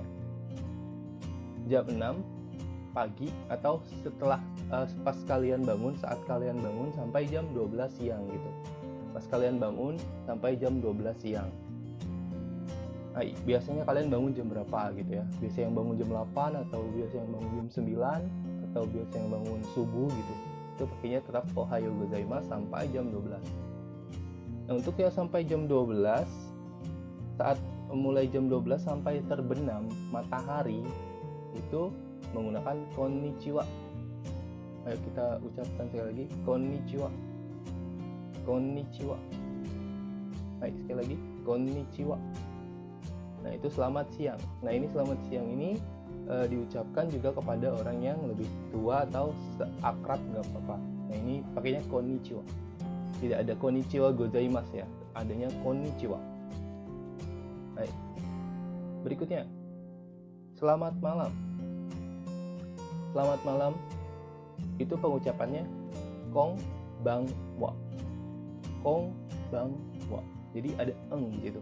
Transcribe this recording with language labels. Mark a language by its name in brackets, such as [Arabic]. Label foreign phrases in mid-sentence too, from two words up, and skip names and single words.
[Indonesian] Jam 6 pagi atau setelah pas kalian bangun, saat kalian bangun sampai jam 12 siang gitu. Pas kalian bangun sampai jam 12 siang. Nah, biasanya kalian bangun jam berapa gitu ya? Biasa yang bangun jam 8 atau biasa yang bangun jam 9 atau biasa yang bangun subuh gitu. Itu pakainya tetap [Japanese] ohayo gozaimasu [Indonesian] sampai jam 12. Nah, untuk yang sampai jam 12, saat mulai jam 12 sampai terbenam matahari itu menggunakan konnichiwa. Ayo kita ucapkan sekali lagi, konnichiwa. Konnichiwa. Baik, sekali lagi, konnichiwa. Nah, itu selamat siang. Nah, ini selamat siang ini diucapkan juga kepada orang yang lebih tua atau seakrab, nggak apa-apa. Nah, ini pakainya konnichiwa. Tidak ada [Japanese] konnichiwa gozaimasu [Indonesian] ya, adanya konnichiwa. Baik. Berikutnya, selamat malam. Selamat malam itu pengucapannya konbanwa. Konbanwa. Jadi ada eng gitu.